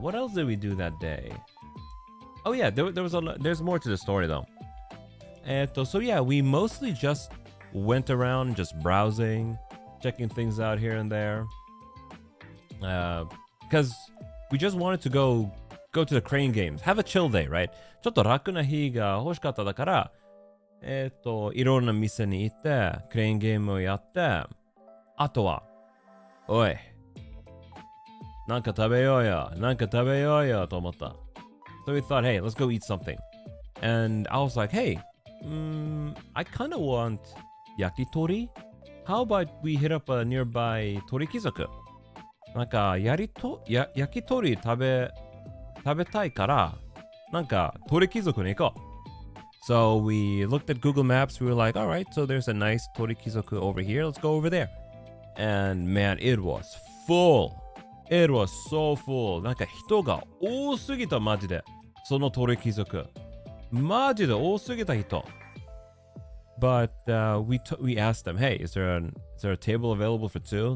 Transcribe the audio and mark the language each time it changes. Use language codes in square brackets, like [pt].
[en] What else did we do that day? Oh yeah, there's more to the story though. So yeah, we mostly just went around just browsing, checking things out here and there. Because we just wanted to go to the crane games. Have a chill day, right? [ja] ちょっと楽な日が欲しかっただから、いろんな店に行って、クレーンゲームをやって、あとは、おい、なんか食べようよと思った。 [en] So we thought, hey, let's go eat something. And I was like, hey, I kind of want yakitori. How about we hit up a nearby 鳥貴族？ [ja] なんか焼き鳥食べたいから、なんか鳥貴族に行こう。 [en] So we looked at Google Maps. We were like, all right, so there's a nice 鳥貴族 over here. Let's go over there. And man, it was full. It was so full. [ja] なんか人が多すぎたマジで。その鳥貴族。マジで多すぎた人。 [en] But we asked them, hey, is there a table available for two?